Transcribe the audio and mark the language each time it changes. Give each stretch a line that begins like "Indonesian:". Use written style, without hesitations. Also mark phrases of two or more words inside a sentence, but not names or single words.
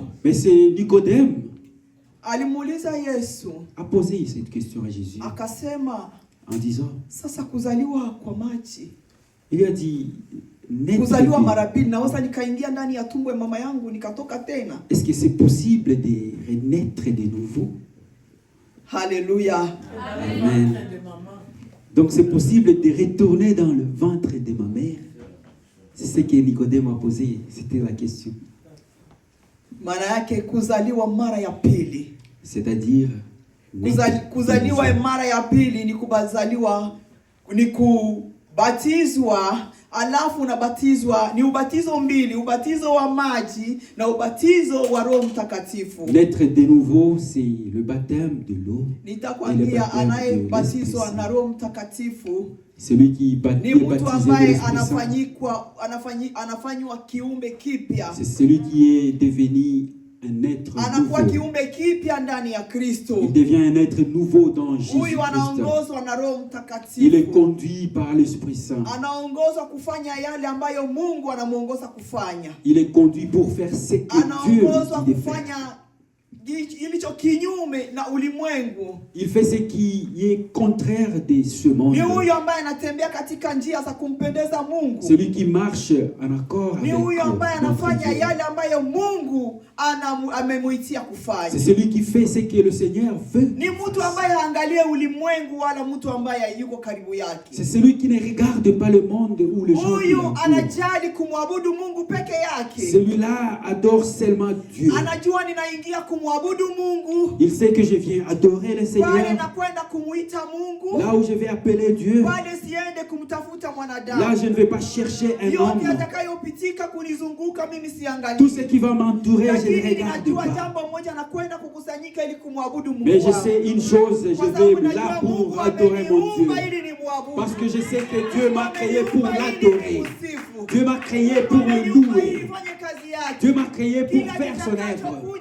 French: mais c'est Nicodème,
Swahili: alimuuliza Yesu,
French: a posé cette question à Jésus,
Swahili: akasema,
French: en disant,
Swahili: sasa kuzaliwa kwa maji,
French: il a dit,
Swahili: kuzaliwa mara pili, naweza nikaingia ndani ya tumbo ya mama yangu nikatoka tena?
French: Est-ce que c'est possible de renaître de nouveau? Alléluia. Amen. Donc c'est possible de retourner dans le ventre de ma mère? C'est ce que Nicodème a posé, c'était la question.
Swahili: Maana yake kuzaliwa mara ya pili.
French: C'est-à-dire
Swahili: kuzaliwa mara ya pili ni kubazaliwa, ni kubatizwa, alafu unabatizwa, ni ubatizo mbili, ubatizo wa maji na ubatizo wa Roho Mtakatifu.
French: Naître de nouveau, c'est le baptême de l'eau.
Swahili: Nitakwambia anayebatizwa na Roho Mtakatifu,
French: celui qui
Swahili: ni mtu ambaye anafanywa kiumbe kipya.
French: C'est celui qui est devenu un être
Swahili: anakuwa kiumbe kipya ndani ya Kristo.
French: Il devient un être nouveau dans Jésus.
Swahili: Huyu anaongozwa na Roho Mtakatifu.
French: Il est conduit par l'Esprit Saint.
Swahili: Anaongozwa kufanya yale ambayo Mungu anamuongoza kufanya.
French: Il est conduit pour faire ce que Dieu lui dit de faire.
Swahili: Ilicho kinyume na ulimwengu.
French: Il fait ce qui est contraire de ce monde.
Swahili: Ni huyo ambaye anatembea katika njia za kumpendeza Mungu.
French: Celui qui marche en accord avec Dieu.
Swahili: Ni huyo ambaye anafanya yale ambayo Mungu amemuitia kufanya.
French: C'est celui qui fait ce que le Seigneur veut.
Swahili: Ni mtu ambaye haangalie ulimwengu wala mtu ambaye yuko karibu yake.
French: C'est celui qui ne regarde pas le monde ou les gens.
Swahili: Huyo anajali kumwabudu Mungu peke yake.
French: Celui-là adore seulement Dieu.
Swahili: Anajua ninaingia kumwabudu Mungu.
French: Il sait que je viens adorer le Seigneur.
Swahili: Pale nakwenda kumuita Mungu.
French: Là où je vais appeler Dieu.
Swahili: Pale siende kumtafuta mwanadamu.
French: Là je ne vais pas chercher un homme.
Swahili: Yote atakayopitika kunizunguka mimi siangalie.
French: Tout ce qui va m'entourer, je ne regarde pas. Mais je sais une chose, je vais là pour adorer mon Dieu. Parce que je sais que Dieu m'a créé pour l'adorer. Dieu m'a créé pour le louer. Dieu m'a créé pour faire son œuvre.